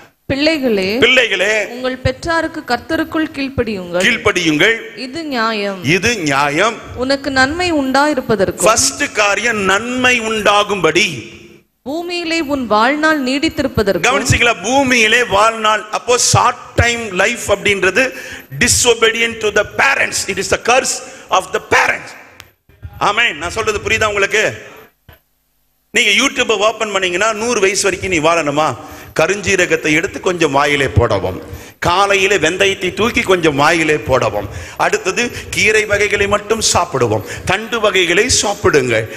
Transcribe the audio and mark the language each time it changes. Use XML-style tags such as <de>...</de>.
<ta>பிள்ளைகளே, உங்கள் பெற்றாருக்கு கர்த்தருக்குள் கீழ்ப்படியுங்கள், இது நியாயம். உனக்கு நன்மை உண்டாயிருப்பதற்கு, ஃபர்ஸ்ட் காரியம் நன்மை உண்டாகும்படி, பூமியிலே உன் வாழ்நாள் நீடித்திருப்பதற்கு. கவனிச்சீங்களா? பூமியிலே வாழ்நாள்.</ta> <en>அப்போ short time life</en> <ta>அப்படின்றது</ta> <en>disobedient to the parents. It is the curse of the parents.</en> <ta>ஆமென். நான் சொல்றது புரியுதா உங்களுக்கு? நீங்க யூடியூப் ஓபன் பண்ணீங்கன்னா 100 வயசு வரைக்கும் நீ வாழணுமா? கருஞ்சீரகத்தை எடுத்து கொஞ்சம் வாயிலே போடவும், காலையிலே வெந்தயத்தை தூக்கி கொஞ்சம் வாயிலே போடவும். அடுத்தது கீரை வகைகளை மட்டும் சாப்பிடுவோம், தண்டு வகைகளை சாப்பிடுங்க.</ta>